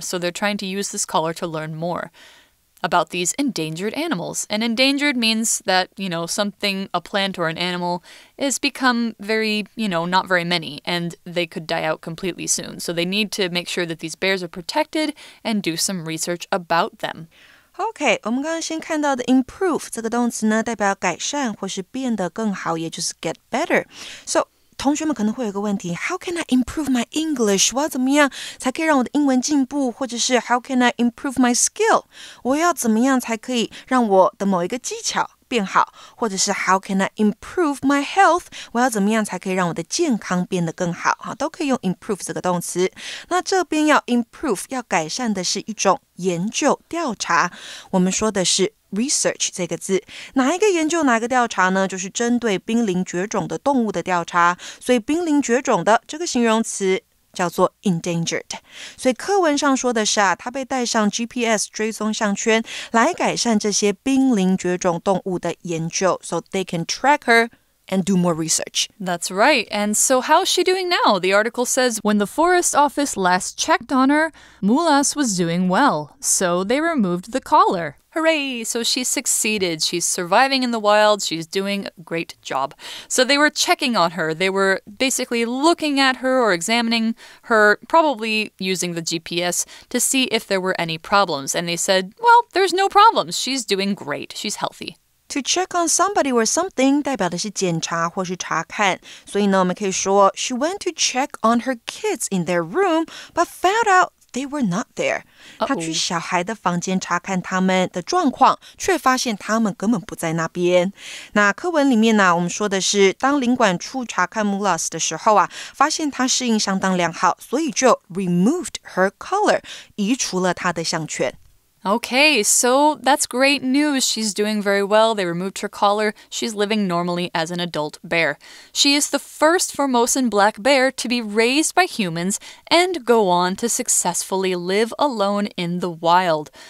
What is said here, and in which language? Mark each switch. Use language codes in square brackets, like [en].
[en] So they're trying to use this collar to learn more about these endangered animals. And endangered means that, something, a plant or an animal, is become very, not very many, and they could die out completely soon. So they need to make sure that these bears are protected and do some research about them. [zh] OK, 我们刚刚先看到的 improve 这个动词呢，代表改善或是变得更好，也就是 get better. So 同学们可能会有个问题 [en] How can I improve my English? [zh] 我要怎么样才可以让我的英文进步？或者是 [en] How can I improve my skill? [zh] 我要怎么样才可以让我的某一个技巧变好？或者是 [en] How can I improve my health? [zh] 我要怎么样才可以让我的健康变得更好？都可以用 improve 这个动词。那这边要 improve 要改善的是一种研究调查，我们说的是research 这个字，哪一个研究哪一个调查呢？就是针对濒临绝种的动物的调查，所以濒临绝种的这个形容词叫做 endangered。所以课文上说的是它被带上 GPS 追踪项圈来改善这些濒临绝种动物的研究 [en] so they can track her and do more research. That's right. And so how's she doing now? The article says, when the forest office last checked on her, Mulas was doing well, so they removed the collar. Hooray! So she succeeded. She's surviving in the wild. She's doing a great job. So they were checking on her. They were basically looking at her or examining her, probably using the GPS to see if there were any problems. And they said, well, there's no problems. She's doing great. She's healthy.To check on somebody or something [zh] 代表的是检查或是查看，所以呢，我们可以说 [en] She went to check on her kids in their room, but found out they were not there. [zh] 她去小孩的房间查看他们的状况，却发现他们根本不在那边。那课文里面呢，我们说的是，当领管处查看 Mulas 的时候发现她适应相当良好，所以就 [en] removed her collar [zh] 移除了她的项圈。 [en] Okay, so that's great news. She's doing very well. They removed her collar. She's living normally as an adult bear. She is the first Formosan black bear to be raised by humans and go on to successfully live alone in the wild.